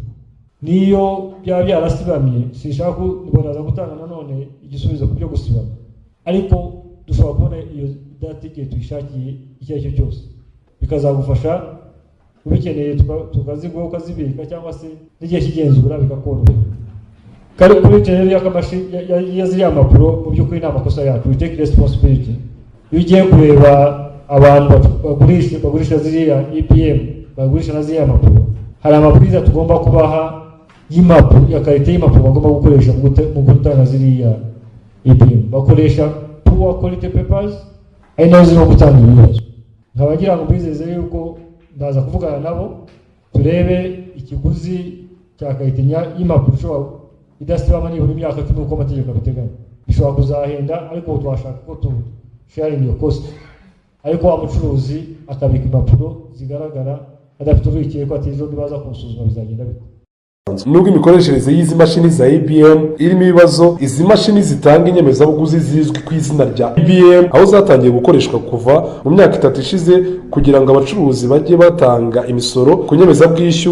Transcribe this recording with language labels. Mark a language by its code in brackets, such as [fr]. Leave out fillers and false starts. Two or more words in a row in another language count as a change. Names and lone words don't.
[rw] Niyo byaba byarasibamye, sinshaka kubona gutanga nanone igisubizo ku byo gusibama, ariko dushobora kubona iyo data igihe tuyishakiye icyo ari cyo cyose, bikazagufasha ubikeneye tukaziguha ukazibika, cyangwa se n'igihe kigenzura bikakorohera. Kandi kuri rero ya ziriya mpapuro mu by'ukuri ni amakosa yacu, [en] we take responsibility. [rw] Iyo ugiye kureba abantu bagurisha ziriya IBM, bagurisha na ziriya mpapuro, hari amabwiriza tugomba kubaha y'impapuro, ya karite y'impapuro bagomba gukoresha mu gutanga ziriya IBM. [en] Bakoresha poor quality papers, [rw] ari nazo zirimo gutanga ibibazo. Nkabagira ngo bizeze yuko ndaza kuvugana nabo turebe ikiguzi cya karite y'impapuro ishobora idasibama nibura imyaka 10 uko amategeko abiteganya. Bishobora kuzahenda, ariko twashaka ko [en] sharing your cost, [rw] ariko wa mucuruzi akabika impapuro zigaragara adafite urwikekwe ati ejo nibaza kumusuzuma bizagenda bite. Nubwo imikoreshereze y'izi mashini za IBM irimo ibibazo, izi mashini zitanga inyemezabuguzi zizwi ku izina rya IBM, aho zatangiye gukoreshwa kuva mu myaka 3 ishize kugira ngo abacuruzi bajye batanga imisoro ku nyemezabwishyu.